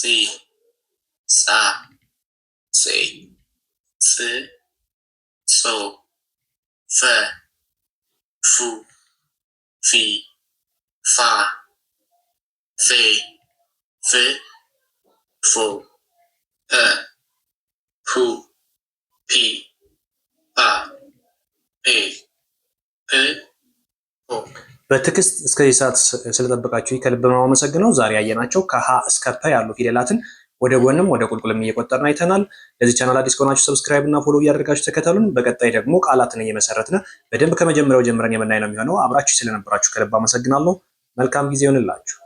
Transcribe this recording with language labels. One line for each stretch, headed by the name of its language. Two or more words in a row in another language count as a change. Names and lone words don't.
Amharic: ሳ ሴ ስ ሶ ፈ ፉ ፊ ፋ ፌ ፍ ፎ እ ሁ ፒ ፓ ፔ ፕ ፖ። በትዕግስት እስከዚህ ሰዓት ስለጠበቃችሁ ከልብ ነው የማመሰግነው። ዛሬ ያየናቸው ከሀ እስከ ፐ ያሉ ፊደላትን ወደ ጎንም ወደ ቁልቁልም እየቆጠርን አይተናል። ለዚህ ቻናል አዲስ ከሆናችሁ ሰብስክራይብ እና ፎሎ እያደረጋችሁ ተከተሉን። በቀጣይ ደግሞ ቃላትን እየመሰረትን በደንብ ከመጀመሪያው ጀምረን የምናይ ነው የሚሆነው። አብራችሁ ስለነበራችሁ ከልብ አመሰግናለሁ። መልካም ጊዜ ይሆንላችሁ።